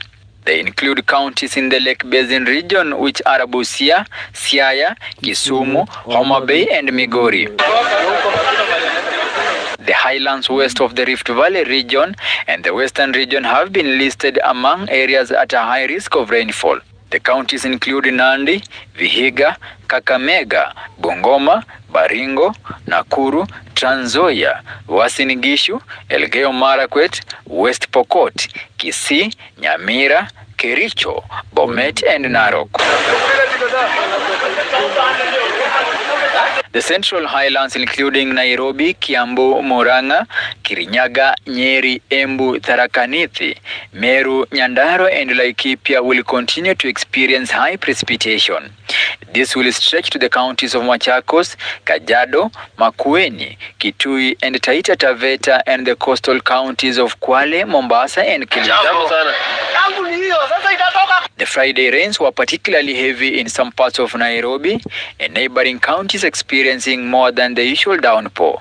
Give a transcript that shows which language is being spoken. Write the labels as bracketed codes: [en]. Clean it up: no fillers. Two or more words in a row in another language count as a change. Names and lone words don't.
[en] They include counties in the Lake Basin region, which are Busia, Siaya, Kisumu, Homa Bay and Migori. The highlands west of the Rift Valley region and the western region have been listed among areas at a high risk of rainfall. The counties include Nandi, Vihiga, Kakamega, Bungoma, Baringo, Nakuru, Trans Nzoia, Uasin Gishu, Elgeyo Marakwet, West Pokot, Kisii, Nyamira, Kericho, Bomet and Narok. The Central Highlands, including Nairobi, Kiambu, Murang'a, Kirinyaga, Nyeri, Embu, Tharaka Nithi, Meru, Nyandarua and Laikipia will continue to experience high precipitation. This will stretch to the counties of Machakos, Kajiado, Makueni, Kitui and Taita Taveta and the coastal counties of Kwale, Mombasa and Kilimanjaro. The Friday rains were particularly heavy in some parts of Nairobi and neighboring counties experiencing more than the usual downpour.